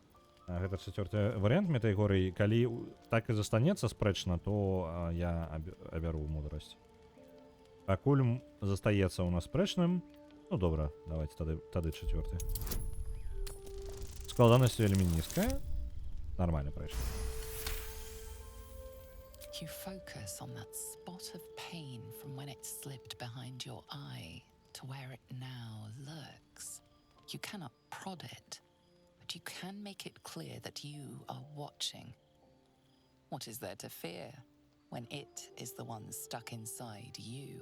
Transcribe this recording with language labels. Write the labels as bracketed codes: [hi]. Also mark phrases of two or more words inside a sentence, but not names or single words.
[be] Гэта чацвёрты варыянт метаігорый. Калі так і застанецца спрэчна, то я абяру мудрасць. Пакуль застаецца ў нас спрэчным, ну добра, давайте тады чацвёрты. Складанасць вельмі нізкая. Нормально прайшло. [en] You focus on that spot of pain from when it slipped behind your eye to where it now lurks. You cannot prod it, but you can make it clear that you are watching. What is there to fear when it is the one stuck inside you?